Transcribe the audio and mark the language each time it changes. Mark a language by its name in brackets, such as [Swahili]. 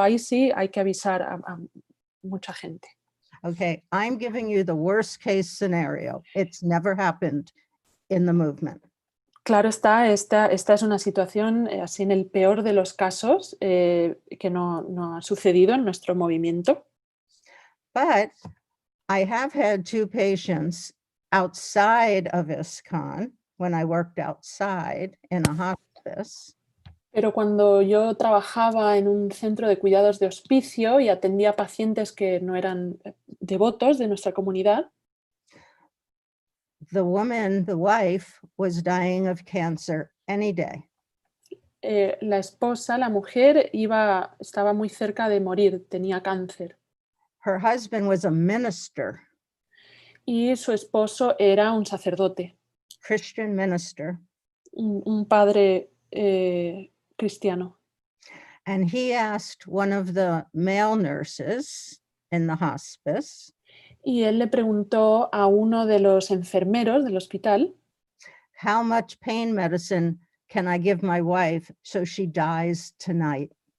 [Spanish] Ahí sí hay que avisar a mucha gente. [English] Okay, I'm giving you the worst case scenario. It's never happened in the movement. [Spanish] Claro está, esta es una situación así en el peor de los casos que no ha sucedido en nuestro movimiento. [English] But I have had 2 patients outside of ISKCON when I worked outside in a hospice. [Spanish] Pero cuando yo trabajaba en un centro de cuidados de hospicio y atendía pacientes que no eran devotos de nuestra comunidad, [English] The woman, the wife, was dying of cancer any day. [Spanish] La esposa, la mujer, estaba muy cerca de morir, tenía cáncer. [English] Her husband was a minister, [Spanish] Y su esposo era un sacerdote, [English] Christian minister, [Spanish] un padre cristiano. [English] and he asked one of the male nurses in the hospice, [Spanish] Y él le preguntó a uno de los enfermeros del hospital, [English] how much pain medicine can I give my wife so she dies tonight?